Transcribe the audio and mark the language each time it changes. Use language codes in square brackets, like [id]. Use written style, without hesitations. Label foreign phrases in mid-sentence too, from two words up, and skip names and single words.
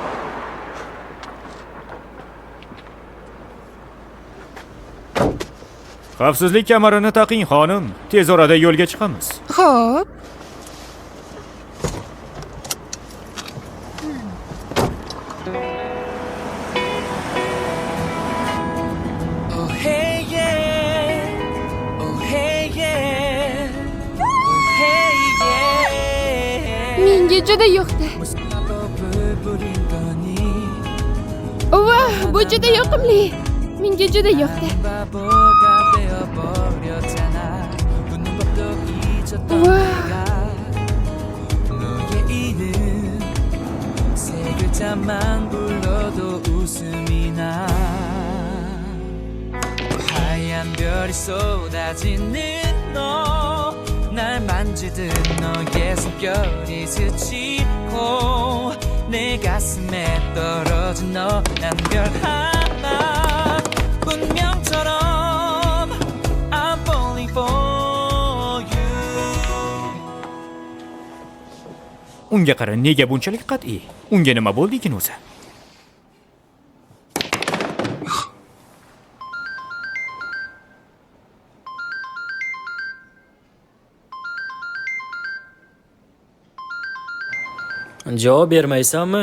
[uz] Xavfsizlik kamarini taqing, xonim. Tez orada yo'lga chiqamiz. Xo'p. [en] Oh hey yeah, oh hey yeah, oh hey yeah. [uz] Menga juda yoqdi. [ko] 무슨 마법을 부린 거니? [uz] Vah, bu juda yoqimli. Menga juda yoqdi. [ko] 바보가 되어버렸잖아. 웃는 법도 잊었던 와. 내가 너의 이름 세 글자만 불러도 웃음이 나. 하얀 별이 쏟아지는 너, 날 만지듯 너의 숨결이 스치고 내 가슴에 떨어진 너, 난 별 하나 운명처럼 [en] I'm falling for you. [uz] Unga qara, nega bunchalik qat'iy? Unga nima bo'ldi ekan o'zi? Javob bermaysanmi?